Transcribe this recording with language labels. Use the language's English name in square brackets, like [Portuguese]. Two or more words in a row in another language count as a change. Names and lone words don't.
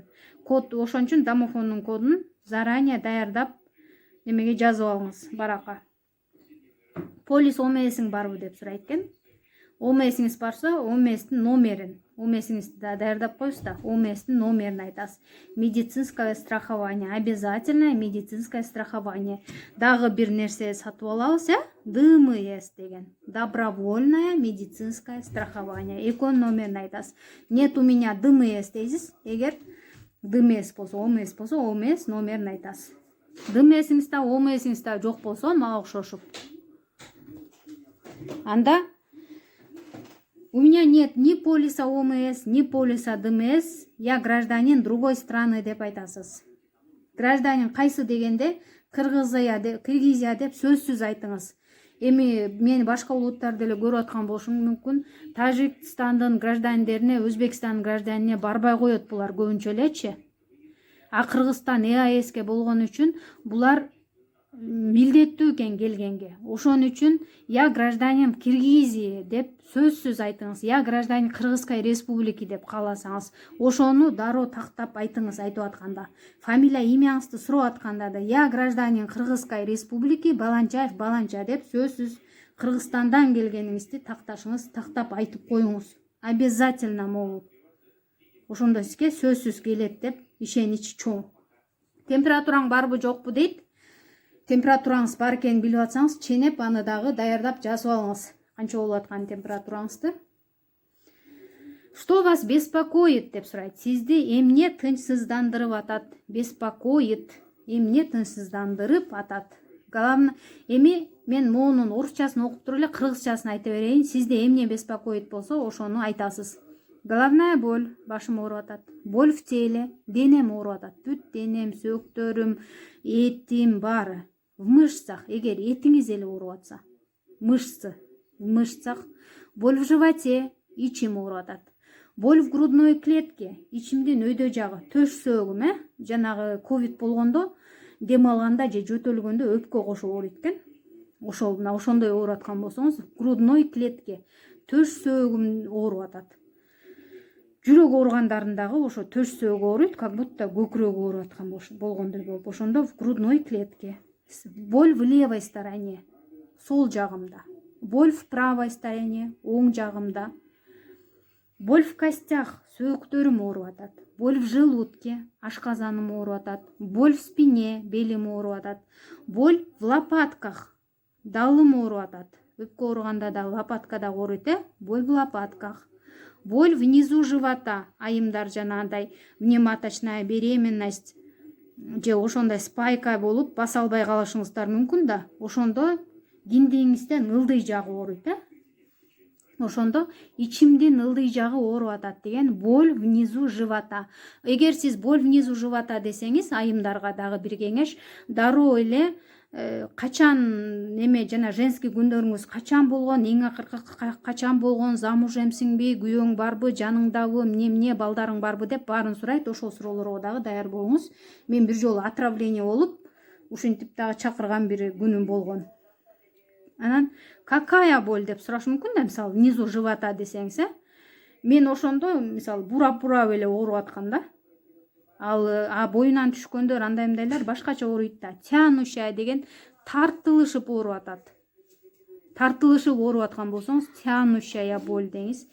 [Kyrgyz] Код ошон үчүн домофондун кодун заранее даярдап немеге жазып алыңыз, баракка. Полис ОМСиң барбы деп сурайт экен. ОМСиңиз барса, ОМСтин номерин, ОМСиңизди да даярдап коюсуз да, ОМСтин номерин айтасыз. [Russian] Медицинское страхование, обязательное медицинское страхование. [Kyrgyz] Дагы бир нерсе сатып алабыз, ДМС деген. [Russian] Добровольное медицинское страхование. [Kyrgyz] Экон номерин айтасыз. [Russian] Нет у меня ДМС дейсиз. [Kyrgyz] Эгер ДМС болсо, ОМС болсо, ОМС номерин айтасыз. ДМСиңиз да, ОМСиңиз да жок болсо, мага окшошуп. [Russian] Анда у меня нет ни полиса ОМС, ни полиса ДМС, я гражданин другой страны [Kyrgyz] деп айтасыз. Гражданин кайсы дегенде Кыргызия деп сөзсүз айтыңыз. Эми мени башка улуттар деле көрүп аткан болушу мүмкүн. Тажикстандын граждандерине, Өзбекстандын гражданине барбай коет булар көбүнчө элечи. А Кыргызстан ЭАЭСке болгон үчүн булар милдеттүү экен келгенге. Ошон үчүн [Russian] я гражданин Киргизии [Kyrgyz] деп сөзсүз айтыңыз, [Russian] я гражданин Кыргызской республики [Kyrgyz] деп кааласаңыз, ошону дароо тактап айтыңыз. Айтып атканда фамилия имяңызды сурап атканда да [Russian] я гражданин Кыргызской республики [Kyrgyz] Баланчаев Баланча деп сөзсүз Кыргызстандан келгениңизди такташыңыз, тактап айтып коюңуз. [Russian] Обязательно могут. [Kyrgyz] Ошондо сизге сөзсүз келет деп ишенич чоң. Температураң барбы жокпу дейт. Температураңыз бар экенин билип атсаңыз, ченеп аны дагы даярдап жазып алыңыз. Канча болуп аткан температураңызды. [Russian] Что вас беспокоит [Kyrgyz] деп сурайт. Сизди эмне тынчсыздандырып атат? [Russian] Беспокоит. [Kyrgyz] Эмне тынчсыздандырып атат? Главное, эми мен моунун орусчасын окуп туруп эле кыргызчасын айта берейин. Сизди эмне беспокоит болсо, ошону айтасыз. [Russian] Головная боль, [Kyrgyz] башым ооруп атат. [Russian] Боль в теле, [Kyrgyz] денем ооруп атат. Бүт денем, сөктөрүм, этим баары. [Russian] В мышцах, [Kyrgyz] эгер этиңиз эле ооруп атса, [Russian] мышцы в мышцах. Боль в животе, [Kyrgyz] ичим ооруп атат. [Russian] Боль в грудной клетке, [Kyrgyz] ичимдин өйдө жагы, төш сөөгүм, жанагы ковид болгондо, дем алганда же жөтөлгөндө өпкө кошуп ооруйт экен. Ошондой ооруп аткан болсоңуз, [Russian] грудной клетке, [Kyrgyz] төш сөөгүм ооруп атат. Жүрөк ооругандарындагы ошо төш сөөгү ооруйт, [Russian] как будто [Kyrgyz] көкүрөгү ооруп аткан болгондой болуп, ошондо [Russian] в грудной клетке. Боль в левой стороне, [Kyrgyz] сол жагымда. [Russian] Боль в правой стороне, [Kyrgyz] оң жагымда. [Russian] Боль в костях, [Kyrgyz] сөөктөрүм ооруп атат. [Russian] Боль в желудке, [Kyrgyz] ашказаным ооруп атат. [Russian] Боль в спине, [Kyrgyz] белим ооруп атат. [Russian] Боль в лопатках, [Kyrgyz] далым ооруп атат. Өпкө ооруганда да лопаткада ооруйт, [Russian] боль в лопатках. Боль внизу живота, [Kyrgyz] айымдар жанагындай [Russian] внематочная беременность [Kyrgyz] же ошондой спайка болуп баса албай калышыңыздар мүмкүн да. Ошондо киндигиңизден ылдый жагы ооруйт, Ошондо ичимдин ылдый жагы ооруп атат деген [Russian] боль внизу живота. [Kyrgyz] Эгер сиз [Russian] боль внизу живота [Kyrgyz] десеңиз, айымдарга дагы бир кеңеш, дароо эле качан жана женский күндөрүңүз качан болгон, эң акыркы качан болгон, замужемсиңби, күйөөң барбы, жаныңдабы, эмне балдарың барбы деп баарын сурайт. Ошол суроолорго дагы даяр болуңуз. Мен бир жолу отравление болуп, ушинтип дагы чакырган бир күнүм болгон. Анан [Russian] какая боль [Kyrgyz] деп сурашы мүмкүн да, мисалы [Russian] внизу живота [Kyrgyz] десеңиз, мен ошондо мисалы бурап эле ооруп аткан да. Ал боюнан түшкөндөр андаймдайлар башкача ооруйт да. Тянущая деген тартылышып ооруп атат. Тартылышып ооруп аткан болсоңуз, [Russian] тянущая боль [Kyrgyz] деңиз.